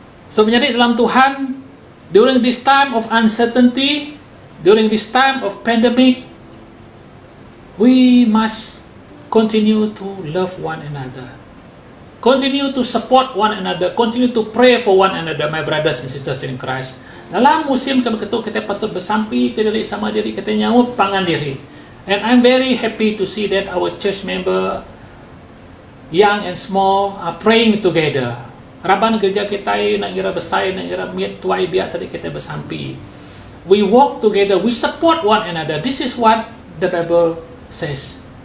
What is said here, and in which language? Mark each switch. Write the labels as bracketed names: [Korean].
[Iban] So menjadi dalam Tuhan, [English] during this time of uncertainty, during this time of pandemic, we must continue to love one another, continue to support one another, continue to pray for one another, my brothers and sisters in Christ. [Iban] Dalam musim kebetulan kita patut bersampi ke diri sama diri, kita nyaut pangan diri. [English] And I'm very happy to see that our church member, young and small, are praying together. [Iban] Raban gereja kita nak kira besar, nak kira miat tuai biar tadi kita bersampi. [English] We walk together, we support one another. This is what the Bible says.